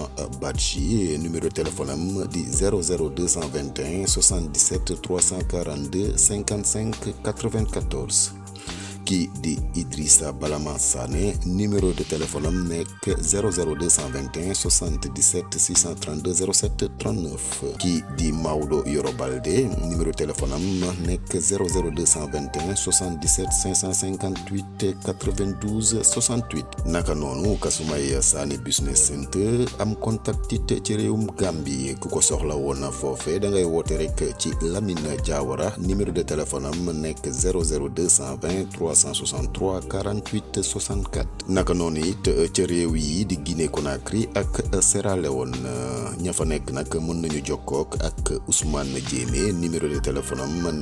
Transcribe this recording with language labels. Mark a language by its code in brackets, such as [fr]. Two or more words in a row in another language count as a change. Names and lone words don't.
[wo] Badji [fr] numéro téléphone [wo] am di 00221 77 342 55 94 kii di Idrissa Balama Sané [fr] numéro de téléphone [wo] am nekk 00221 77 632 07 39 kii di Maodo Yoro Balde [fr] numéro téléphone [wo] am nekk 00221 77 558 92 68 naka noonu Kasumay Sané Business Center am contact it ci réewum Gambie ku ko soxla woon foofe da ngay woote rek ci Lamine Diawara [fr] numéro de téléphone [wo] am nekk 00220 363 48 64 naka noonu it ca réew yi di Guinée Conakry ak Sierra Leone ña fa nekk nag mën nañu jokkook ak Ousmane Diémé [fr] numéro de téléphone [wo] am